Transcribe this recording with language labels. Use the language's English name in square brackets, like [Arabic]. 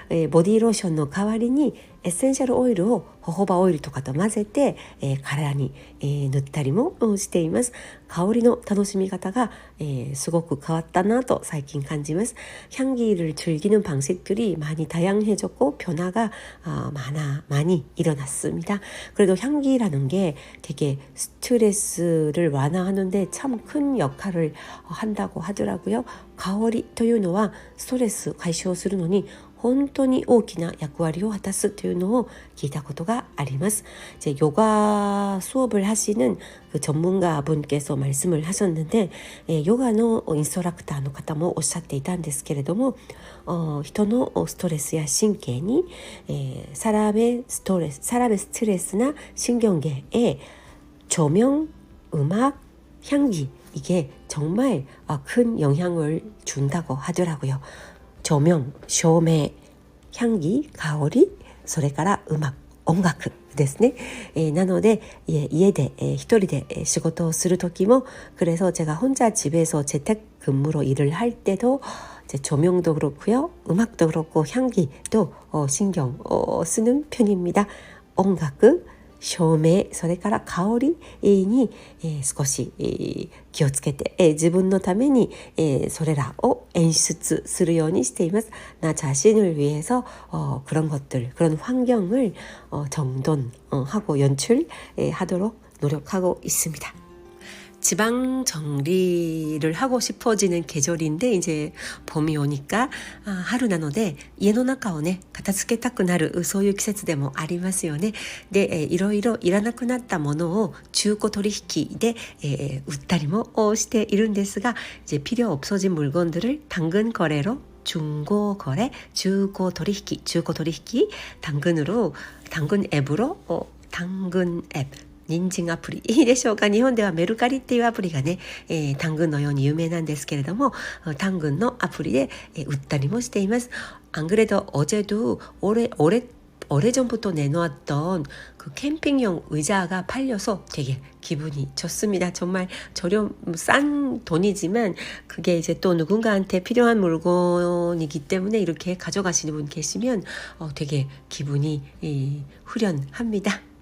[Japanese] 보디 로션の代わりにエッセンシャルオイルをホホバオイルとかと混ぜて、体に、塗ったりもしています。香りの楽しみ方が、すごく変わったなと最近感じます。 [Korean] 향기를 즐기는 방식들이 많이 다양해졌고 변화가 많이 일어났습니다. 그래도 향기라는 게 되게 스트레스를 완화하는데 참 큰 역할을 한다고 하더라고요. [Japanese] 香りというのはストレス解消するのに本当に大きな役割を果たすというのを聞いたことがあります. [Korean] 이제 요가 수업을 하시는 그 전문가분께서 말씀을 하셨는데 요가의 인스트럭터 [Japanese] の方もおっしゃっていたんですけれども人のストレスや神経に [Korean] 사람의 스트레스나 신경계에 조명, 음악, 향기 이게 정말 큰 영향을 준다고 하더라고요. [Japanese] 조명, 照明, 향기, 香り, それから음악, 音楽ですね。なので家で一人で仕事をする時も [Korean] 그래서 제가 혼자 집에서 재택근무로 일을 할 때도 이제 조명도 그렇고요. 음악도 그렇고 향기도 신경 쓰는 편입니다. [Japanese] 音楽照明それから香りに少し気をつけて自分のためにそれらを演出するようにしています. [Korean] 나 자신을 위해서 그런 것들, 그런 환경을 정돈하고 연출하도록 노력하고 있습니다. 지방 정리를 하고 싶어지는 계절인데 이제 봄이 오니까 하루 [Japanese] なので家の中をね片付けたくなるそういう季節でもありますよね。でいろいろいらなくなったものを中古取引で売ったりもしているんですが [Korean] 이제 필요 없어진 물건들을 당근 거래로 중고 거래, 중고 [Japanese] 取引 [Korean] 당근 앱으로 당근 앱 [Japanese] 人参アプリでしょうか。日本ではメルカリっていうアプリがね、당근のように有名なんですけれども당근のアプリで売ったりもしています. [Korean] 안 그래도 어제도 오래전부터 내놓았던 그 캠핑용 의자가 팔려서 되게 기분이 좋습니다. 정말 싼 돈이지만 그게 이제 또 누군가한테 필요한 물건이기 때문에 이렇게 가져가시는 분 계시면 되게 기분이 후련합니다.